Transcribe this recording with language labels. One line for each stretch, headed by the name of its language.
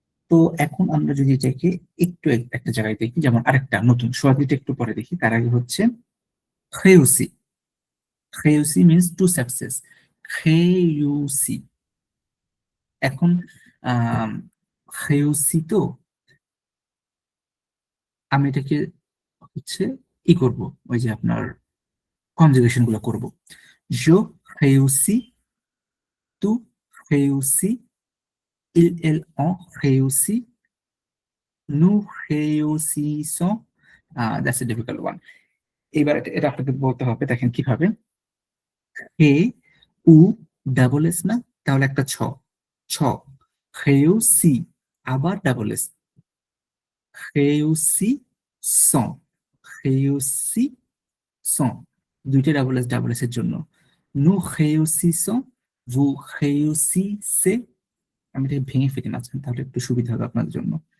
Bangla: তো এখন আমরা যদি এটাকে একটু একটা জায়গায় দেখি, যেমন আরেকটা নতুন সোয়াজিটা একটু পরে দেখি, তার আগে হচ্ছে খেউসি
English: means to success,
Bangla: খেউসি। এখন খেউসি তো আমি এটাকে হচ্ছে কি করব, ওই যে আপনার কনজুগেশন গুলো করবো।
French: Je réussis, tu réussis, ils ont réussi, nous réussissons.
English: That's a difficult one.
Bangla: এবার এটা আপনাকে বলতে হবে, দেখেন কিভাবে। হে উ ডাবল এস না, তাহলে একটা ছ ছ, réussi আবার ডাবল এস,
French: réussissons, réussissons
Bangla: দুইটা ডাবল এস এর জন্য।
French: Nous réussissons, vous réussissez।
Bangla: আমি এটাকে ভেঙে ফেলি মাঝখানে, তাহলে একটু সুবিধা হবে আপনাদের জন্য।